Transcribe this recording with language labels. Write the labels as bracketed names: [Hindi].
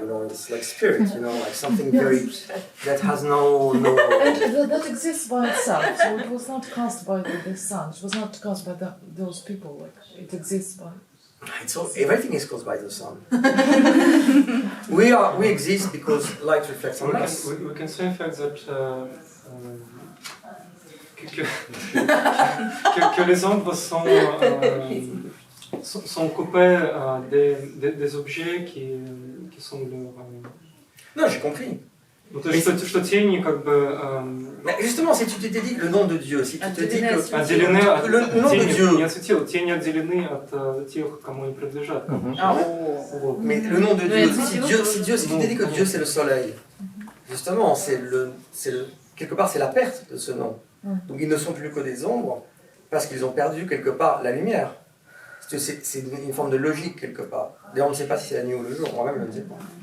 [English] You know, it's like spirit. You know, like something very that has no. And that exists by itself. So it was not cast by the sun. It was not cast by those people. Like it exists by. Everything is caused by the sun. We exist because light reflects on us. We can say in fact that [French] que les ombres sont coupées des objets qui sont leur... Non, j'ai compris. [Russian] Ну, то есть, что тени как бы... [French] Mais justement, si tu t'étais dit le nom de Dieu, si tu te dis que [Russian] Отделены от... [French] le nom de Dieu... [Russian] Не осветило, тени отделены от тех, кому они принадлежат. [French] Mais le nom de Dieu, si tu t'es dit que Dieu c'est le soleil, justement, quelque part c'est la perte de ce nom. Donc ils ne sont plus que des ombres parce qu'ils ont perdu quelque part la lumière. C'est une forme de logique quelque part. D'ailleurs on ne sait pas si c'est la nuit ou le jour, moi-même je ne sais pas.